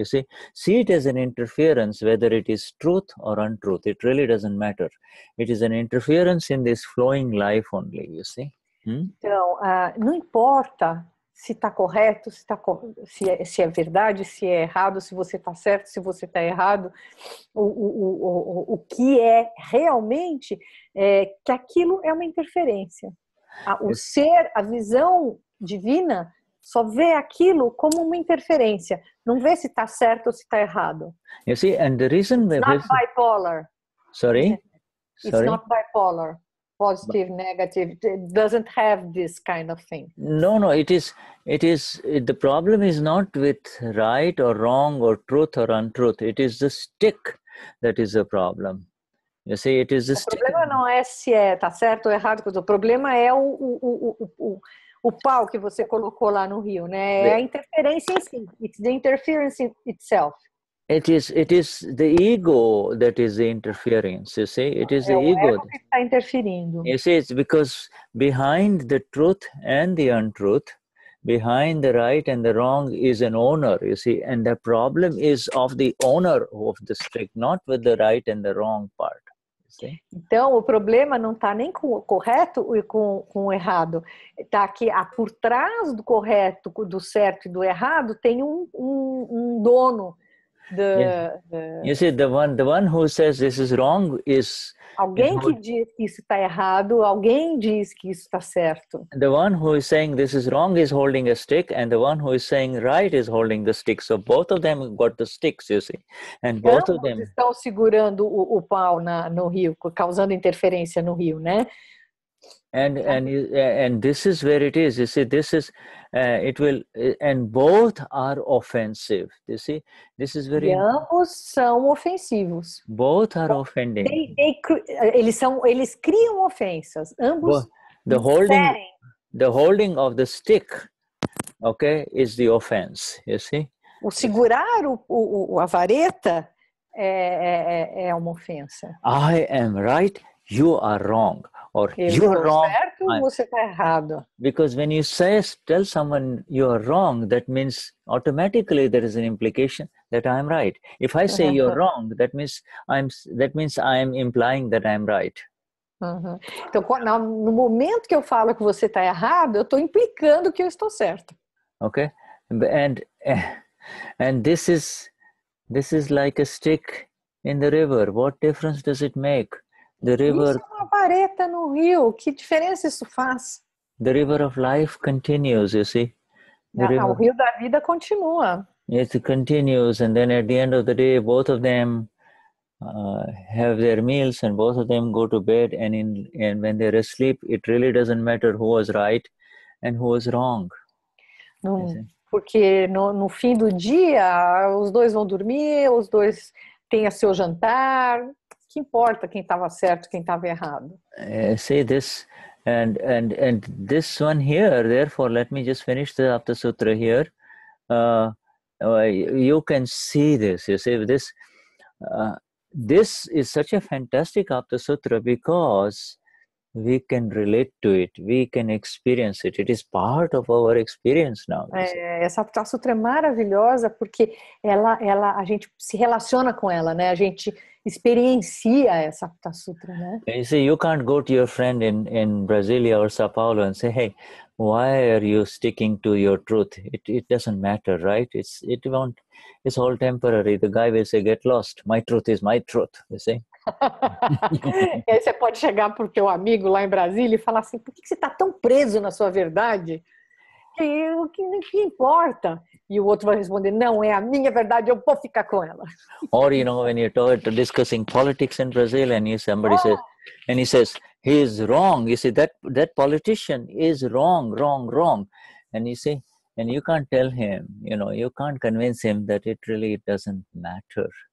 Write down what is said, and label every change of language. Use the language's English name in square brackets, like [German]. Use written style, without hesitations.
[English] You see it as an interference, whether it is truth or untruth. It really doesn't matter. It is an interference in this flowing life only. You see. [Portuguese] Então, não importa se está correto, se é verdade, se é errado, se você está certo, se você está errado. O que é realmente que aquilo é uma interferência. O ser, a visão divina, só vê aquilo como uma interferência. Não vê se está certo ou se está errado. [English] You see, and the reason it's not bipolar. Sorry? It's not bipolar. Positive, negative. It doesn't have this kind of thing. No, it is the problem is not with right or wrong or truth or untruth. It is the stick that is the problem. You see, it is the stick. [Portuguese] O problema não é se tá certo ou errado. O problema é o pau que você colocou lá no rio, né? É a interferência em si. [English] It's the interference in itself. It is the ego that is the interference, you see. It is the ego [Portuguese] que está interferindo. [English] You see, it's because behind the truth and the untruth, behind the right and the wrong is an owner, you see. And the problem is of the owner of the stick, not with the right and the wrong part. [Portuguese] Então, o problema não está nem com o correto e com o errado. Está que por trás do correto, do certo e do errado, tem um dono. [English] You see, the one who says this is wrong is... [Portuguese] Alguém que diz que isso está errado, alguém diz que isso está certo. [English] The one who is saying this is wrong is holding a stick, and the one who is saying right is holding the stick. So both of them got the sticks, you see. And both of them [Portuguese] estão segurando o pau no rio, causando interferência no rio, né? [English] And this is where it is. You see, this is it will, and both are offensive. You see, this is very. [Portuguese] E ambos são ofensivos. [English] Both are offending. [Portuguese] Eles criam ofensas. Ambos. [English] The holding of the stick, okay, is the offense. You see. [Portuguese] O segurar a vareta é uma ofensa. [English] I am right. You are wrong. Or you are wrong. [Portuguese] Certo, você está errado. [English] Because when you tell someone you are wrong, that means automatically there is an implication that I am right. If I say you're wrong, that means I am implying that I am right. Uhum. [Portuguese] Então, no momento que eu falo que você está errado, eu estou implicando que eu estou certo. [English] Okay, and this is like a stick in the river. What difference does it make? The river. [Portuguese] Isso é uma vareta no rio. Que diferença isso faz? [English] The river of life continues. You see. [Portuguese] O rio da vida continua. [English] It continues, and then at the end of the day, both of them have their meals, and both of them go to bed. And when they're asleep, it really doesn't matter who was right and who was wrong. [Portuguese] Porque no fim do dia, os dois vão dormir, os dois têm seu jantar. Que importa quem estava certo, quem estava errado? [English] See this, and this one here. Therefore, let me just finish the Aptasutra here. You can see this. You see this. This is such a fantastic Aptasutra because we can relate to it, we can experience it. It is part of our experience now. [Portuguese] Essa Aptasutra é maravilhosa porque a gente se relaciona com ela, né? A gente experiencia essa Aptasutra, né? [English] You see, you can't go to your friend in Brasilia or Sao Paulo and say, hey, why are you sticking to your truth? It doesn't matter, right? It's all temporary. The guy will say, get lost. My truth is my truth, you see? [Portuguese] E aí você pode chegar pro teu amigo lá em Brasília e falar assim, por que você está tão preso na sua verdade? O que importa? E o outro vai responder, não, é a minha verdade, eu vou ficar com ela. [English] Or, you know, when you're discussing politics in Brazil and somebody says, and he says, he is wrong. You see, that politician is wrong. And you see, and you can't tell him, you know, you can't convince him that it really doesn't matter.